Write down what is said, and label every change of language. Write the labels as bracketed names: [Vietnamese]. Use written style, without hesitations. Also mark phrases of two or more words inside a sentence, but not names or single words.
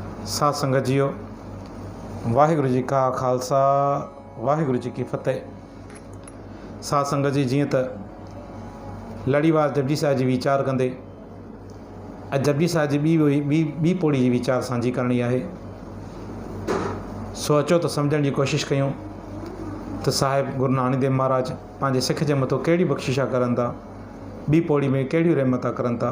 [Sindhi] साध संगत जीओ, वाहिगुरु जी का खालसा वाहिगुरु जी की फतेह। साध संगत जी, जीअं त लड़ीवार जपजी साहिब जी वीचार कंदे अॼु जपजी साहिब जी ॿी पौड़ी जी वीचार साझी करणी आहे। सो अचो त सम्झण जी कोशिशि कयूं त साहिब गुरु नानक देव महाराज पंहिंजे सिख जे मथां कहिड़ी बख़्शिशा करनि था, ॿी पौड़ी में कहिड़ियूं रहमतां करनि था।